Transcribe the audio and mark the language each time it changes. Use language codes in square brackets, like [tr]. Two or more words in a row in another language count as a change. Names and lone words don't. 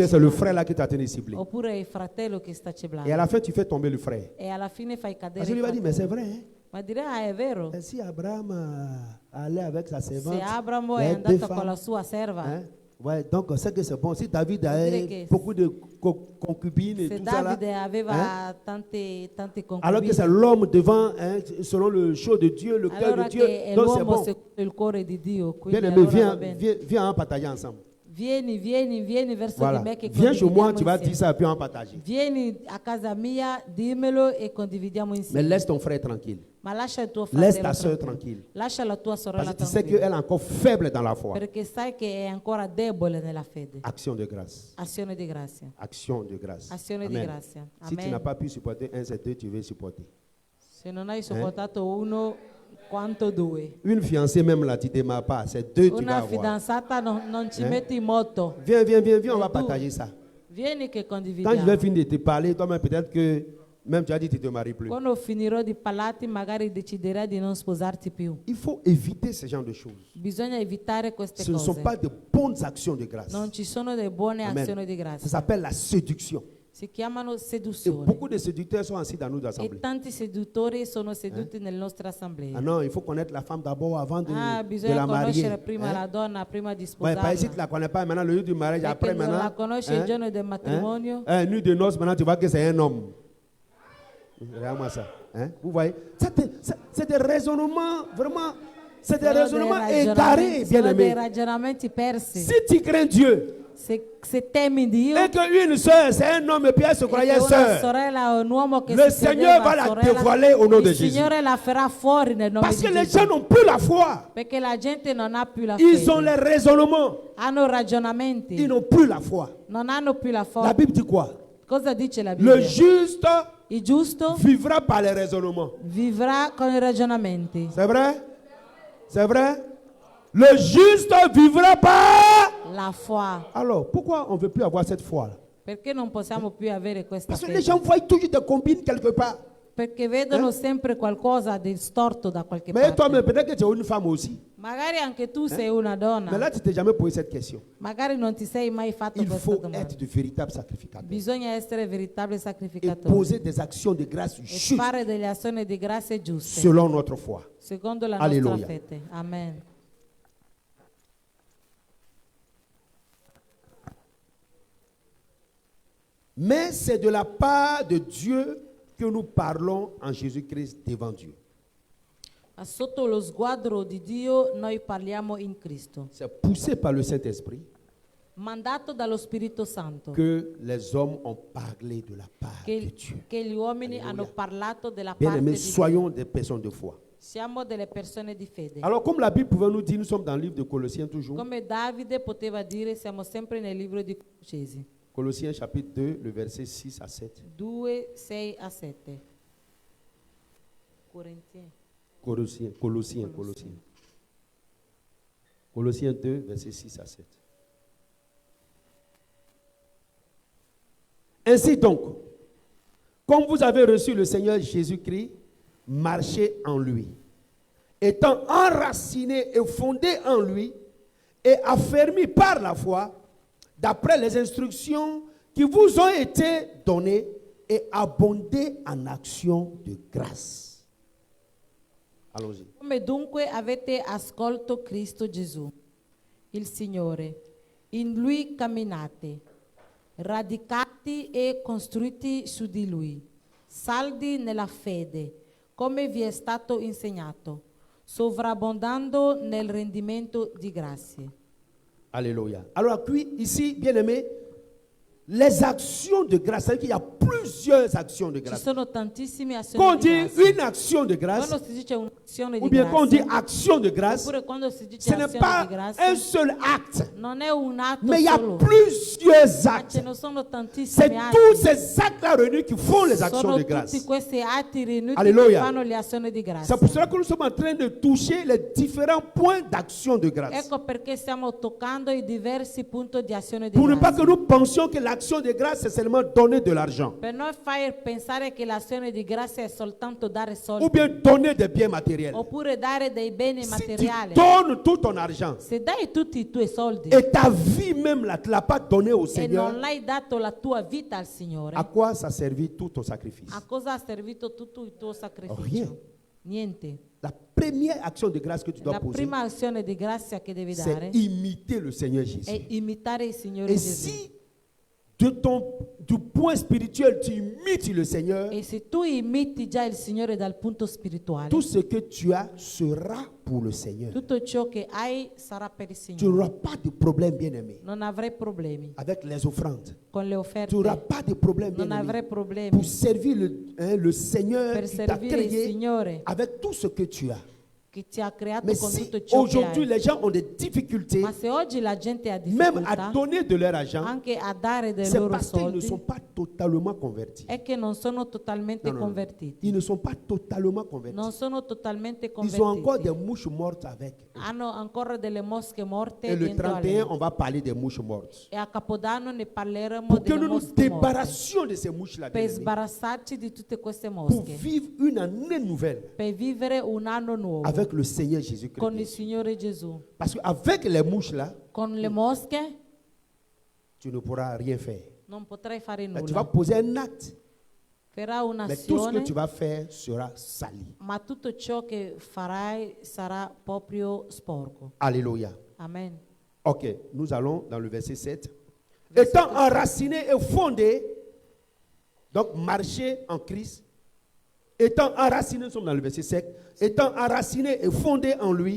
[fr] Ou bien c'est le [it] ciblando. [fr] frère là qui t'a tenu ciblé. [it] Oppure il fratello che sta [fr] Et à [it] ciblando. [fr] la fin, tu fais tomber le frère. [it] E alla fine fai cadere [fr] Parce que lui il va dire, mais c'est [it] fratello. [fr] vrai, hein? [it] Ma direi è vero. [fr] Et si Abraham allait avec sa servante, [it] Se Abramo [fr] il y [it] è [fr] a deux [it] andato con la [fr] femmes, [it] sua serva, [fr] hein? Ouais, donc c'est que c'est bon. Si David a [it] Dire che [fr] beaucoup de concubines et [it] se [fr] tout ça là, [it] Davide aveva [fr] hein? [it] tante [fr] Alors que c'est [it] concubine, [fr] l'homme devant, hein, selon le choix de Dieu, le cœur [it] allora [fr] de Dieu, [it] che è [fr] donc c'est [it] l'uomo [fr] bon. [it] secondo il cuore di Dio, quindi [fr] Bien aimé, [it] allora va [fr] viens, [it] bene. [fr] viens, viens en partager ensemble. [it] Vieni verso [fr] Voilà. [it] di me che [fr] Viens chez moi, [it] condividiamo [fr] tu vas [it] insieme. [fr] dire ça et puis on partager. [it] Vieni a casa mia, dimmelo e condividiamo [fr] Mais [it] insieme. [fr] laisse ton frère tranquille. [it] Ma lascia il tuo [fr] Laisse [it] fratello [fr] ta soeur [it] tranquillo. [fr] tranquille. [it] Lascia la tua [fr] Parce [it] sorella [fr] que tu sais [it] tranquilla. [fr] qu'elle est encore faible dans la foi. [it] Perché sai che è ancora debole nella fede. [fr] Action de grâce. [it] Azione di grazia. [fr] Action de grâce. [it] Azione di [fr] Amen. [it] grazia. [fr] Si tu [it] Amen. [fr] n'as pas pu supporter un, c'est deux, tu veux supporter. [it] Se non hai sopportato uno, quanto due? [fr] Une fiancée même là, tu ne démarres pas. C'est deux, tu vas [it] Una [fr] avoir. [it] fidanzata non ci [fr] Eh? [it] metti molto. [fr] Viens, viens, viens, viens, on va Et partager ça. [it] Vieni che [fr] Quand je vais [it] condividiamo. [fr] finir de te parler, toi-même, peut-être que même tu as dit que tu ne te maries plus. [it] Quando finirò di parlarti, magari deciderai di non sposarti più. [fr] Il faut éviter ce genre de choses. [it] Bisogna evitare queste [fr] Ce ne sont [it] cose. [fr] pas de bonnes actions de grâce. [it] Non ci sono delle buone [fr] Amen. [it] azioni di [fr] Ça [it] grazia. [fr] s'appelle la séduction. [it] Si chiamano [fr] Et [it] seduzione. [fr] beaucoup de séducteurs sont assis dans nos [it] E [fr] assemblées. [it] tanti seduttori sono seduti nelle nostre assemblee. [fr] Ah non, il faut connaître la femme d'abord avant de la [it] Bisogna conoscere [fr] marier. [it] prima [fr] Hein? [it] la donna prima di [fr] Ouais, pas ici, [it] sposarla. [fr] tu ne la connais pas. Maintenant, le jour du mariage, [it] Perché [fr] après, [it] non [fr] maintenant. [it] la conosci il giorno del matrimonio. [fr] Nuit de noces, maintenant, tu vois que c'est un homme. Regarde-moi ça. Hein? Vous voyez? C'est des raisonnements, vraiment. C'est des [it] Sono [fr] raisonnements [it] dei [fr] égarés, bien [it] sono dei [fr] aimés. [it] ragionamenti persi. [fr] Si tu crains Dieu, [it] Se temi Dio, [fr] et qu'une soeur, c'est un homme, et puis elle se [it] e [fr] croyait [it] che una [fr] sœur, [it] sorella o un uomo che [fr] le [it] si [fr] Seigneur [it] credeva [fr] va la [it] sorella, [fr] dévoiler au nom de [it] il [fr] Jésus. [it] Signore la farà fuori nel nome [fr] Parce [it] di [fr] que les [it] Gesù. [fr] gens n'ont plus la foi. [it] Perché la gente non ha più la [fr] Ils ont [it] fede. [fr] les raisonnements. [it] Hanno ragionamenti, [fr] Ils n'ont plus la foi. [it] non hanno più la [fr] La [it] forza. [fr] Bible dit quoi? [it] Cosa dice la [fr] Le [it] Bibbia? [fr] juste [it] Il giusto [fr] vivra par les raisonnements. [it] vivrà con i ragionamenti. [fr] C'est vrai? C'est vrai? Le juste vivra par... La foi. Alors, pourquoi on ne veut plus avoir cette foi-là? [it] Perché non possiamo più avere questa [fr] Parce que les [it] fede? [fr] gens voient toujours des combines quelque part. [it] Perché vedono sempre qualcosa di storto da qualche [fr] Mais toi-même, [it] parte. [fr] peut-être que tu es une femme aussi. [it] Magari anche tu sei una [fr] Mais là, [it] donna. [fr] tu t'es jamais posé cette question. [it] Magari non ti sei mai fatto [fr] Il [it] questa [fr] faut [it] domanda. [fr] être de véritables sacrificateurs. [it] Bisogna essere veritabili [fr] Et [it] sacrificatori [fr] poser des actions de grâce [it] e [fr] justes [it] fare delle azioni di grazia giuste [fr] selon notre foi. [it] secondo la [fr] Alleluia. [it] nostra fede. [fr] Amen. Mais c'est de la part de Dieu que nous parlons en Jésus-Christ devant Dieu. [it] Ma sotto lo sguardo di Dio noi parliamo in Cristo, [fr] C'est poussé par le Saint-Esprit [it] mandato dallo Spirito Santo, [fr] que les hommes ont parlé de la part de [it] che, [fr] Dieu. [it] che gli uomini [fr] Alleluia. [it] hanno parlato della [fr] Bien [it] parte [fr] aimés, [it] di Dio. [fr] soyons des personnes de foi. [it] Siamo delle persone di fede. [fr] Alors, comme la Bible pouvait nous dire, nous sommes dans le livre de Colossiens toujours. [it] Come Davide poteva dire, siamo sempre nel libro di Colossesi [fr] Colossiens chapitre 2, le verset 6 à 7. [it] 2, 6 a 7. Corintiens. [fr] Colossiens. Colossiens 2, verset 6 à 7. Ainsi donc, comme vous avez reçu le Seigneur Jésus-Christ, marchez en lui, étant enracinés et fondés en lui, et affermis par la foi, d'après les instructions qui vous ont été données, et abondez en actions de grâce. Allons-y. [it] Come dunque avete ascolto Cristo Gesù, il Signore, in Lui camminate, radicati e costruiti su di Lui, saldi nella fede, come vi è stato insegnato, sovrabbondando nel rendimento di grazie. [fr] Alléluia. Alors ici, bien aimé, les actions de grâce, c'est-à-dire qu'il y a plusieurs actions de [it] Ci [fr] grâce. [it] sono tantissime [fr] Quand [it] azioni [fr] on [it] di [fr] dit [it] grazia. [fr] une action de grâce, [it] Quando si dice un'azione [fr] ou [it] di [fr] bien quand on dit [it] grazia, [fr] action de grâce, [it] oppure quando si dice [fr] ce n'est [it] azione [fr] pas [it] di grazia, [fr] un seul acte, [it] non è un atto [fr] mais il y a [it] solo, [fr] plusieurs [it] ma [fr] actes. [it] ce ne sono [fr] C'est [it] tantissimi atti. [fr] tous ces actes-là réunis qui font les actions [it] Sono [fr] de [it] tutti [fr] grâce. [it] questi atti riuniti che [fr] Alleluia. [it] fanno le azioni di grazia. [fr] C'est pour cela que nous sommes en train de toucher les différents points d'action de grâce. [it] Ecco perché stiamo toccando i diversi punti di azione di [fr] Pour ne pas [it] grazia. [fr] que nous pensions que l'action de grâce, c'est seulement donner de l'argent. [it] Per non far pensare che l'azione di grazia è soltanto dare [fr] Ou [it] soldi [fr] bien donner des biens matériels. [it] oppure dare dei beni [fr] Si tu [it] materiali. [fr] donnes tout ton argent [it] Se dai tutti i tuoi soldi [fr] et ta vie même, là, tu ne l'as pas donnée au [it] e [fr] Seigneur, [it] non l'hai dato la tua vita al Signore, [fr] à quoi ça servit tout ton sacrifice? [it] a cosa ha servito tutto il tuo sacrificio? [fr] Rien. [it] Niente. [fr] La première action de grâce que tu dois [it] La [fr] poser, [it] prima azione di grazia che devi [fr] c'est [it] dare [fr] imiter le Seigneur [it] è [fr] Jésus. [it] imitare il Signore [fr] Et [it] Gesù. [fr] si du point spirituel, tu imites le Seigneur, [it] E se tu imiti già il Signore dal punto spirituale, [fr] tout ce que tu as sera pour le Seigneur. [it] tutto ciò che hai sarà per il [fr] Tu [it] Signore. [fr] n'auras pas de problème, bien-aimé, [it] Non avrai problemi [fr] avec les offrandes. [it] con le [fr] Tu [it] offerte. [fr] n'auras pas de problème, [it] Non avrai [fr] bien-aimé, [it] problemi [fr] pour servir le Seigneur [it] per [fr] qui t'a [it] servire il [fr] créé [it] Signore [fr] avec tout ce que tu as. [it] che ti ha creato [fr] Mais [it] con [fr] si [it] tutto ciò che [fr] aujourd'hui [it] hai. [fr] les gens ont des difficultés, [it] Ma se oggi la gente ha [fr] même à [it] difficoltà [fr] donner de leur argent, [it] anche a dare dei [fr] c'est [it] loro [fr] parce qu'ils ne [it] soldi, [fr] sont pas totalement convertis. [it] è che non sono totalmente [fr] Non, non, non. [it] convertiti. [fr] Ils ne sont pas totalement convertis. [it] Non sono totalmente [fr] Ils ont encore des [it] convertiti. [fr] mouches mortes avec. [it] Hanno ancora delle mosche morte [fr] Et le [it] dentro a [fr] 31, [it] loro. [fr] on va parler des mouches mortes. [it] E a Capodanno ne parleremo [fr] Pour que [it] delle [fr] nous nous [it] mosche morte. [fr] débarrassions de ces mouches-là, [it] Per [fr] bien-aimés, [it] sbarazzarci di tutte queste [fr] pour [it] mosche. [fr] vivre une année nouvelle [it] Per vivere un anno nuovo [fr] avec le Seigneur [it] con il [fr] Jésus-Christ. [it] Signore Gesù. [fr] Parce qu'avec les mouches-là, [it] Con le mosche [fr] tu ne pourras rien faire. [it] non potrai fare [fr] Mais tu vas [it] nulla. [fr] poser un acte, [it] Farà [fr] mais tout ce que [it] un'azione, [fr] tu vas faire sera sali. [it] ma tutto ciò che farai sarà proprio sporco. [fr] Alléluia. [it] Amen. [fr] Ok, nous allons dans le verset 7. Étant enraciné et fondé, donc marcher en Christ, étant enraciné, nous sommes dans le verset 7, étant enraciné et fondé en lui,